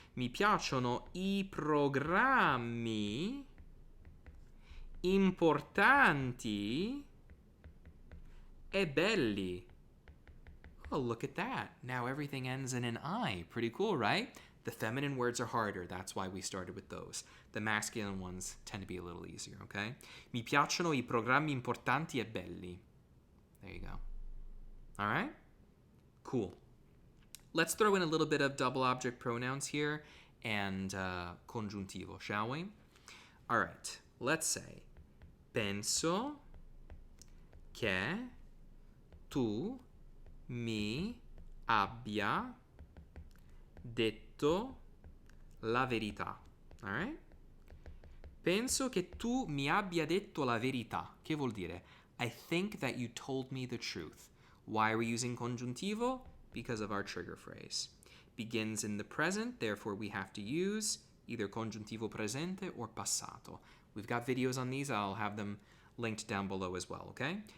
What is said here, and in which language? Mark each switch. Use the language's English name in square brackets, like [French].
[Italian] Mi piacciono I programmi importanti e belli. [English] Oh, look at that. Now everything ends in an I. Pretty cool, right? The feminine words are harder. That's why we started with those. The masculine ones tend to be a little easier, okay? [Italian] Mi piacciono I programmi importanti e belli. [English] There you go. All right? Cool. Let's throw in a little bit of double object pronouns here and congiuntivo, shall we? All right. Let's say, [Italian] penso che tu mi abbia detto la verità. [English] All right? [Italian] Penso che tu mi abbia detto la verità. Che vuol dire? [English] I think that you told me the truth. Why are we using congiuntivo? Because of our trigger phrase. Begins in the present, therefore we have to use either congiuntivo presente or passato. We've got videos on these. I'll have them linked down below as well, okay?